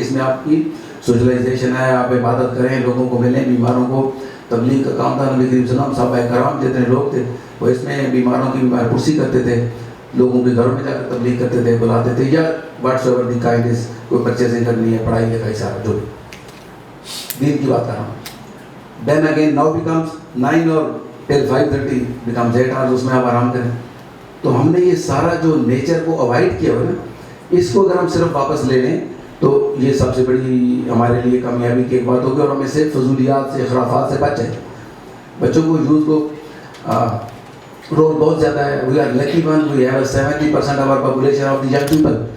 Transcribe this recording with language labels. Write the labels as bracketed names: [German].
[Urdu] اس میں آپ کی سوشلائزیشن ہے، آپ عبادت کریں، لوگوں کو ملیں، بیماروں کو تبلیغ کا کام تھا. نبی کریم صلی اللہ علیہ وسلم صحابہ کرام جتنے لوگ تھے وہ اس میں بیماروں کی بیمار پرسی کرتے تھے، لوگوں کے گھروں میں جا کر تبلیغ کرتے تھے، بلاتے تھے، یا [English] whatsoever the kindness, [Urdu] کوئی پرچیزنگ کرنی ہے، پڑھائی لکھائی، سارا جو دین کی بات کر رہا ہوں. [English] Then again now becomes 9 or till 5:30 becomes 8 hours، [Urdu] اس میں آپ آرام کریں. تو ہم نے یہ سارا جو نیچر کو اوائڈ کیا ہوا نا، اس کو اگر ہم صرف واپس لے لیں تو یہ سب سے بڑی ہمارے لیے کامیابی کی ایک بات ہوگی. اور ہم اس سے فضولیات سے، خرافات سے بچ جائیں. بچوں کو، یوتھ کو رول بہت زیادہ ہے. [English] We are lucky one, we have 70% of our population of the young people.